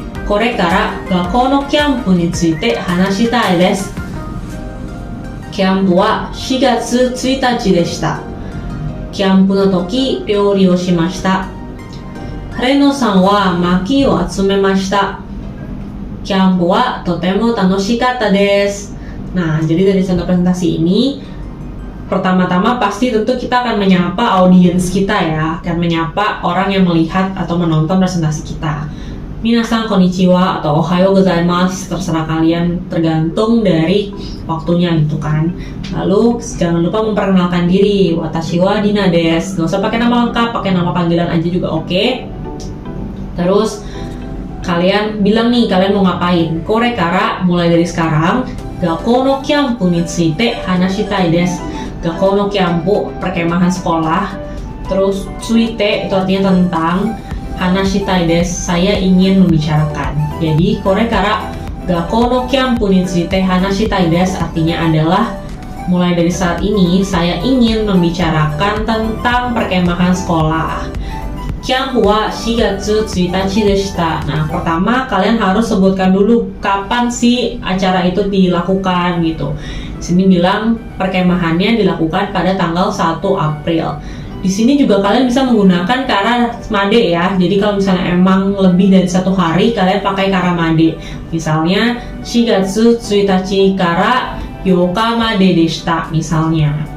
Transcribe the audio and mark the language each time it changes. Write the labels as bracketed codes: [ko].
[ja] これから学校のキャンプについて話したいです。キャンプは4月1日でした。キャンプの時、料理をしました。晴野さんは薪を集めました。キャンプはとても楽しかったです。 [id] Nah, jadi dari contoh presentasi ini, pertama-tama pasti tentu kita akan menyapa audiens kita ya, akan menyapa orang yang melihat atau menonton presentasi kita. [ja] Minasan konnichiwa [id] atau [ja] ohayo gozaimasu, [id] terserah kalian, tergantung dari waktunya gitu kan. Lalu jangan lupa memperkenalkan diri, [ja] watashi wa Dina desu. [id] Gak usah pakai nama lengkap, pakai nama panggilan aja juga oke. Terus kalian bilang nih kalian mau ngapain. [ja] Kore kara, [id] mulai dari sekarang, [ja] gakkou no kyampu ni tsuite hanashitai desu. [id] Gakkou no kyampu, perkemahan sekolah. Terus tsuite itu artinya tentang, [ja] hanashitai desu, [id] saya ingin membicarakan. Jadi [ja] kore kara gakkou no kyampu ni tsuite hanashitai desu [id] artinya adalah mulai dari saat ini saya ingin membicarakan tentang perkemahan sekolah. [ja] Kyampu wa 4月1日でした. [id] Nah, pertama kalian harus sebutkan dulu kapan sih acara itu dilakukan gitu. Sini bilang perkemahannya dilakukan pada tanggal 1 April. Di sini juga kalian bisa menggunakan kara made ya. Jadi kalau misalnya emang lebih dari 1 hari, kalian pakai kara made. Misalnya [ja] 4月1日から8日まででした [id] misalnya.